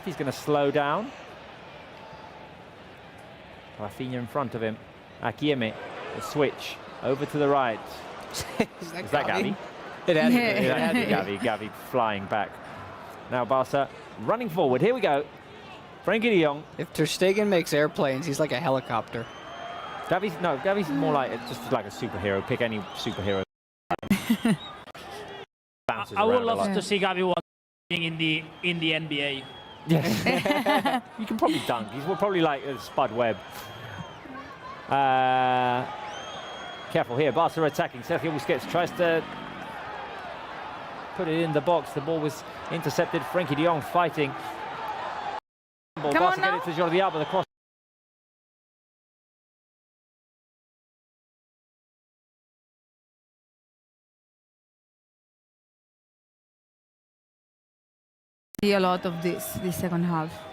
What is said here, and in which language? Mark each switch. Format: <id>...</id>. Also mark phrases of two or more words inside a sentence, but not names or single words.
<en>He's going to slow down. Rafinha in front of him. Akieme, the switch over to the right. Is that Gavi? It had to be. It had to be Gavi flying back. Now Barca running forward. Here we go. Frenkie de Jong. If Ter Stegen makes airplanes, he's like a helicopter. Gavi's more like just like a superhero. Pick any superhero. Bounces I would around a love lot. to see Gavi in the NBA. Yes. You can probably dunk. He's probably like Spud Webb. Careful here. Barca attacking. Sergio Busquets tries to put it in the box. The ball was intercepted. Frenkie de Jong fighting. Come Barca on get now. it to Jordi Alba. The cross. See a lot of this second half.</en>